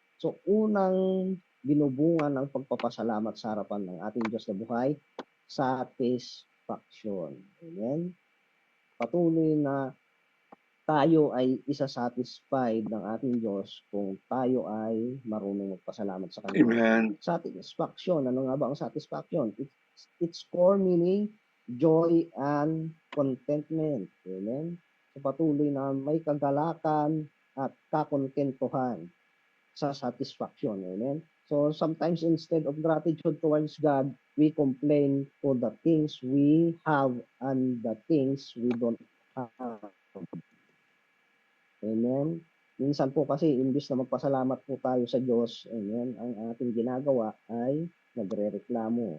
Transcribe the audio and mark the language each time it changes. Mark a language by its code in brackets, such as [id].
[tl] So, unang binubunga ng pagpapasalamat sa harapan ng ating Diyos na buhay, satisfaction. Amen. Patuloy na tayo ay isa-satisfied ng ating Diyos kung tayo ay marunong magpasalamat sa Kanya. Amen. Satisfaction. Ano nga ba ang satisfaction? [en] Its core meaning, joy and contentment. Amen. [tl] So patuloy na may kagalakan at kakontentuhan sa satisfaction. Amen. [en] So sometimes instead of gratitude towards God, we complain for the things we have and the things we don't have. Amen. [tl] Minsan po kasi, imbis na magpasalamat po tayo sa Diyos, amen, ang ating ginagawa ay nagre-reklamo.